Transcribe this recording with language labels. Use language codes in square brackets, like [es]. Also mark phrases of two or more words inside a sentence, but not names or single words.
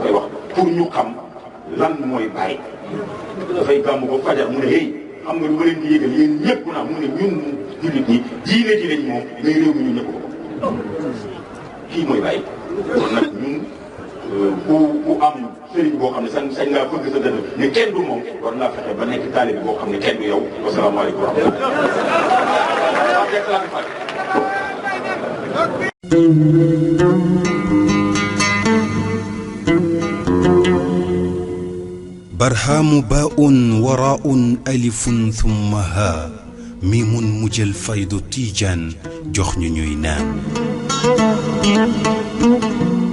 [wo] koy wax pour ñu xam lan mooy bàyyi dafay gàmm ko fajar mu ne hey xam nga lu ma leen di yëgal yéen ñëpp naa mu ne ñun jullit ñi diine ji lañ moom mais réew mi ñu ñëpp ko kii mooy bàyyi kon nag ñun ku am sëriñ boo xam ne sañ ngaa fëgg sa dënn ne kenn du moom war ngaa fexe ba nekk taalibe boo xam ne kenn du yow [ar] والسلام عليكم ورحمة الله. برهام باء وراء ألف ثم ها ميم مجل فيض تيجان جخن نينان